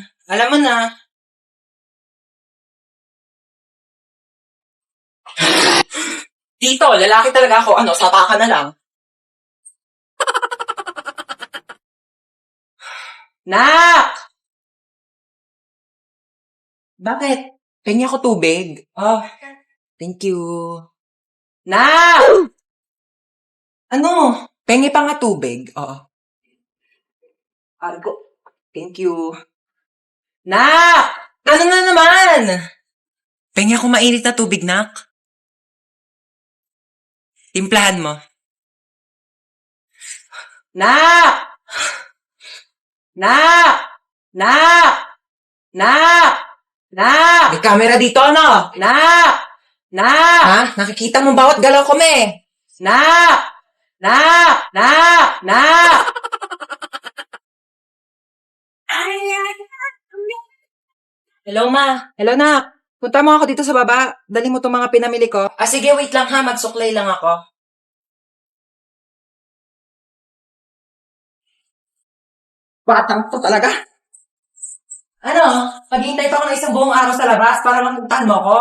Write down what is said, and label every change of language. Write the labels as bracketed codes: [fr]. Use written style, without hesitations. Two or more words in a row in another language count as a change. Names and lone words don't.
[tl] Alam mo na. Tito, lalaki talaga ako. Sapa ka na lang. Nak! Bakit? Pengi ako tubig. [en] Thank you. [tl] Nak! Ano? Pengi pa nga tubig. Oo. [en] Argo. Thank you. [tl] Nak! Ano na naman? Pengi ako mainit na tubig, Nak. Timplahan mo. Nak! Nak! Nak! Nak! Nak! May camera dito, ano? Nak! Nak! Ha? Nakikita mo bawat galaw ko, me? Nak! Nak! Nak! Nak! Hello, ma. Hello, Nak. Punta mo ako dito sa baba. Dali mo itong mga pinamili ko. Sige, wait lang ha. Magsuklay lang ako. Batang to talaga. Ano? Paghihintay pa ako ng isang buong araw sa labas para lang puntahan mo ako?